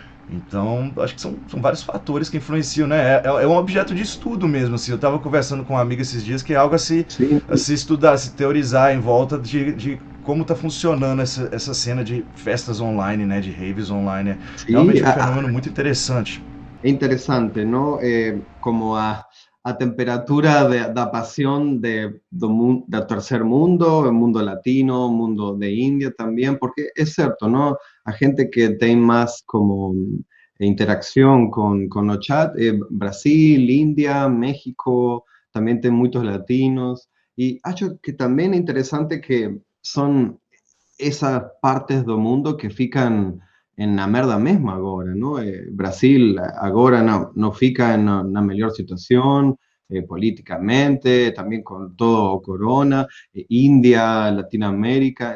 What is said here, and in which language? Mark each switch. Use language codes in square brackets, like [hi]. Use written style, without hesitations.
[pt] Então, acho que são vários fatores que influenciam, né? É um objeto de estudo mesmo, assim. Eu estava conversando com uma amiga esses dias que é algo [es] Sí, [pt] a se estudar, a se teorizar em volta de como está funcionando essa cena de festas online, né? De raves online. É [es] sí, [pt] realmente um fenômeno muito interessante. [es] é interessante, ¿no? Como a temperatura da pasión del tercer mundo, el mundo latino, mundo de India también, porque es cierto, ¿no? A gente que tem más como interacción con los chat, Brasil, India, México, también tem muchos latinos, [pt] E acho que também é interessante que são essas partes do mundo que ficam na merda mesmo agora, não? Brasil agora não fica na melhor situação politicamente, também com todo o corona, Índia, Latinoamérica.